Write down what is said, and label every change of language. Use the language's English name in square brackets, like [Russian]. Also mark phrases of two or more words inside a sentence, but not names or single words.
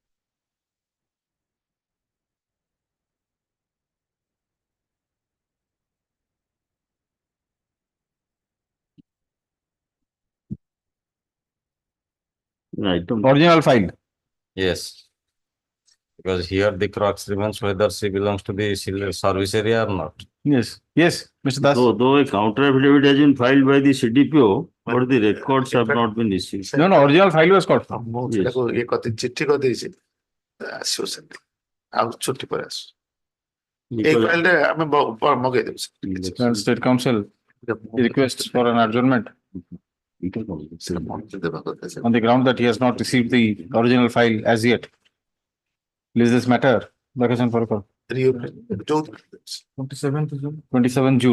[English] Original file. Yes. Because here the crux remains whether she belongs to the service area or not. Yes, Mr. Das. Though a counter affidavit has been filed by the CDPO, but the records have not been issued. No, original file was called. [Hindi] चिट्ठी कर दीजिए [Odia] ଆସିବ ସେମିତି ଆଉ ଛୁଟି ପରେ ଆସ ଏଇ ଫାଇଲରେ ଆମେ ମଗେଇ ଦେବୁ [English] State Council requests for an adjournment on the ground that he has not received the original file as yet. Is this matter? Vacation for a call. 27 June.